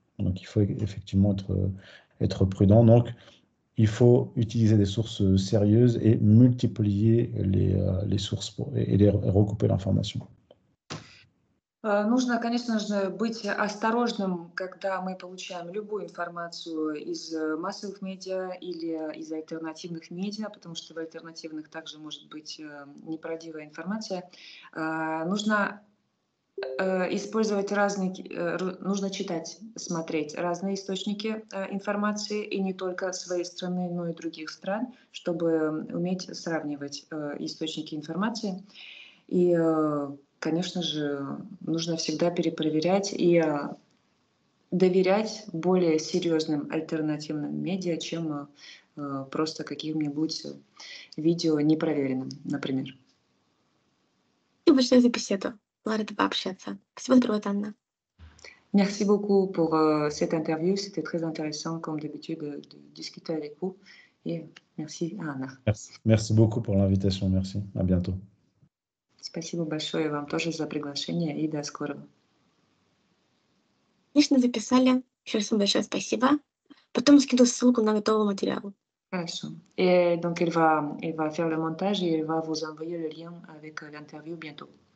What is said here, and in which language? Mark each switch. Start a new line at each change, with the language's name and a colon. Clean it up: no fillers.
French: Donc, il faut effectivement être prudent. Donc, il faut utiliser des sources sérieuses et multiplier les sources et recouper l'information.
Russian: Нужно, конечно же, быть осторожным, когда мы получаем любую информацию из массовых медиа или из альтернативных медиа, потому что в альтернативных также может быть неправдивая информация. Нужно использовать нужно читать, смотреть разные источники информации, и не только своей страны, но и других стран, чтобы уметь сравнивать источники информации. И, конечно же, нужно всегда перепроверять и доверять более серьезным альтернативным медиа, чем просто каким-нибудь видео непроверенным, например. Спасибо большое за беседу. Была рада пообщаться. Спасибо, здорово, Анна.
French: Merci beaucoup pour cette interview. C'était très intéressant, comme d'habitude, de discuter avec vous. Et merci, Anna. Merci beaucoup pour l'invitation. Merci. À bientôt.
Russian: Спасибо большое вам тоже за приглашение и до скорого. Отлично записали. Еще раз вам большое спасибо. Потом скину ссылку на готовый материал. Хорошо.
French: Et donc, elle va faire le montage et elle va vous envoyer le lien avec l'interview bientôt.